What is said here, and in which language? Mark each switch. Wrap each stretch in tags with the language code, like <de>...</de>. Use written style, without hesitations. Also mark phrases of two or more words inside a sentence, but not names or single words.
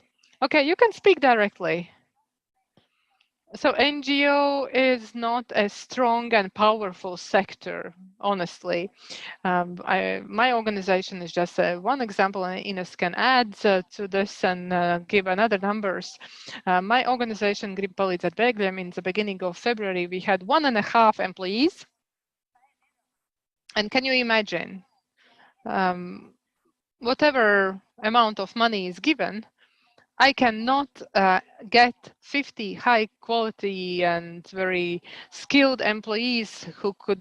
<en>Okay, you can speak directly. So NGO is not a strong and powerful sector, honestly. My organization is just one example, and Ines can add to this and give another numbers. My organization,</en> <lv>Grib palīdzēt bēgļiem,</lv> <en>in the beginning of February, we had 1.5 employees. And can you imagine, whatever amount of money is given, I cannot get 50 high quality and very skilled employees who could work.</en>